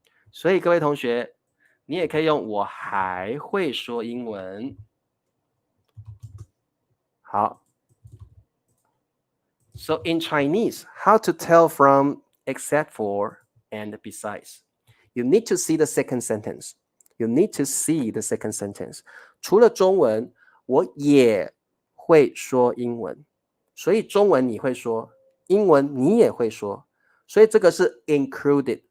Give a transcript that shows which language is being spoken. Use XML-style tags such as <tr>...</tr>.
<zh>所以各位同学，你也可以用我还会说英文。好。</zh> <en>So in Chinese, how to tell from except for and besides? You need to see the second sentence. You need to see the second sentence.</en> <zh>除了中文，我也会说英文。所以中文你会说，英文你也会说。所以这个是 included.</zh>